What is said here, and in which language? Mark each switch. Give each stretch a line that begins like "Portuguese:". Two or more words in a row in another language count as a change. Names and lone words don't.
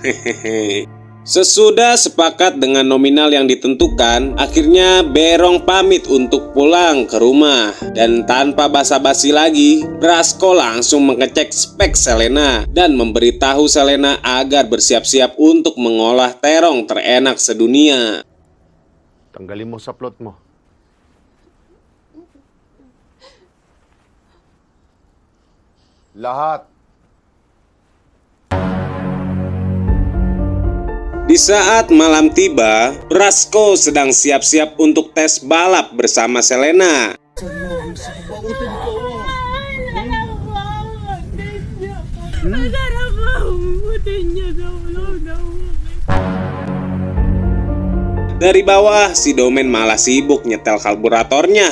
Indonesian: Sesudah sepakat dengan nominal yang ditentukan, akhirnya Berong pamit untuk pulang ke rumah. Dan tanpa basa-basi lagi, Brasko langsung mengecek spek Selena dan memberitahu Selena agar bersiap-siap untuk mengolah terong terenak sedunia.
Filipino: Tanggalin mo sa plot mo. Lahat.
Indonesian: Di saat malam tiba, Brasko sedang siap-siap untuk tes balap bersama Selena. Dari bawah, si Domen malah sibuk nyetel karburatornya.